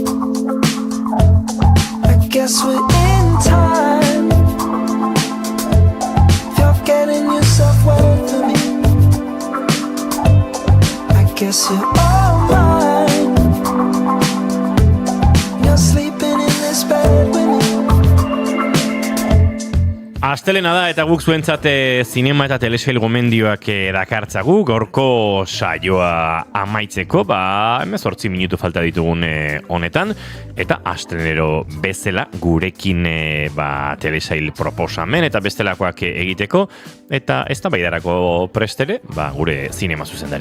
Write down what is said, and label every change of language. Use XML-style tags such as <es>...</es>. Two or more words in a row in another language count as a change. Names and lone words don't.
<en>Guess we're in time. If you're getting yourself well for me, I guess you're all mine. You're sleeping in this bed with me.</en> <eu>Astelena da eta guk zuentzat zinema eta telesail gomendioak dakartzagu, gaurko saioa amaitzeko, 18 minutu falta ditugun honetan, eta astelenero bezala gurekin telesail proposamen eta bestelakoak egiteko, eta ez da baidarako prestere, gure zinema zuzendari.</eu>